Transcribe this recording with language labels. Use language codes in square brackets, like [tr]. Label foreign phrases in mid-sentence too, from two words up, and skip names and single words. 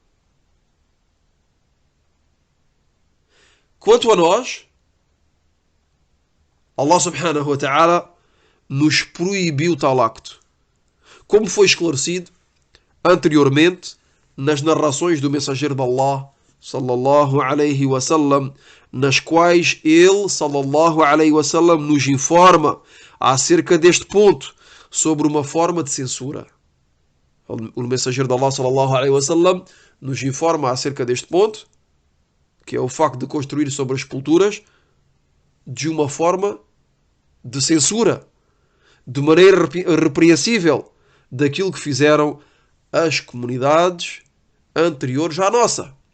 [pt] Quanto a nós, [ar] الله سبحانه وتعالى [pt] nos proibiu tal acto, como foi esclarecido anteriormente nas narrações do mensageiro de Allah, [ar] صلى الله عليه وسلم, [pt] nas quais ele, [ar] صلى الله عليه وسلم, [pt] nos informa acerca deste ponto, sobre uma forma de censura. O mensageiro de Allah, [ar] صلى الله عليه وسلم, [pt] nos informa acerca deste ponto, que é o facto de construir sobre as sepulturas de uma forma de censura, de maneira repreensível, daquilo que fizeram as comunidades anteriores à nossa.